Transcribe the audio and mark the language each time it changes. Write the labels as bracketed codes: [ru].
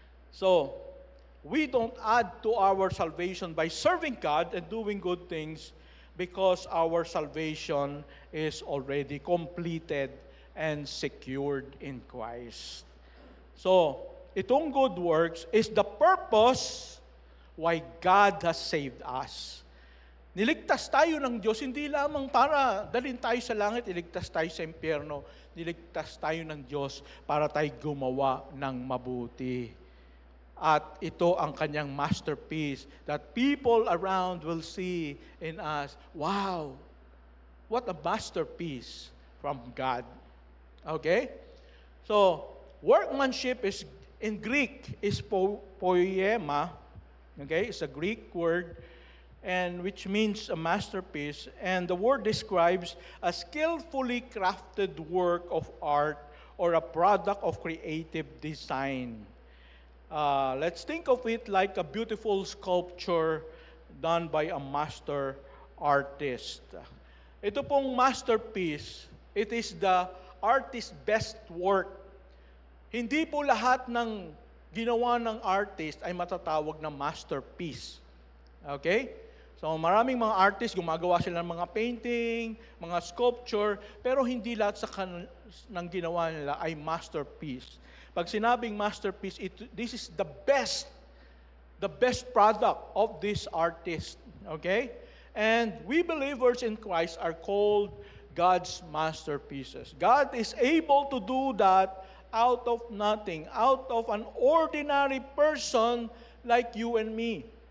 [en] So, we don't add to our salvation by serving God and doing good things because our salvation is already completed and secured in Christ. So, itong good works is the purpose why God has saved us. [tl] Niligtas tayo ng Diyos, hindi lamang para dalhin tayo sa langit, iligtas tayo sa impyerno. Niligtas tayo ng Diyos para tayo gumawa ng mabuti. At ito ang kanyang [en] masterpiece that people around will see in us. Wow! What a masterpiece from God. Okay? So, workmanship is, in Greek, is poiema. Okay? It's a Greek word, and which means a masterpiece. And the word describes a skillfully crafted work of art or a product of creative design. Let's think of it like a beautiful sculpture done by a master artist. [tl] Ito pong [en] masterpiece, it is the artist's best work. [tl] Hindi po lahat ng ginawa ng artist ay matatawag na masterpiece. Okay? So maraming mga artists, gumagawa sila ng mga painting, mga sculpture, pero hindi lahat ng ginawa nila ay masterpiece. Pag sinabing [en] masterpiece, this is the best product of this artist. Okay? And we believers in Christ are called God's masterpieces. God is able to do that out of nothing, out of an ordinary person like you and me.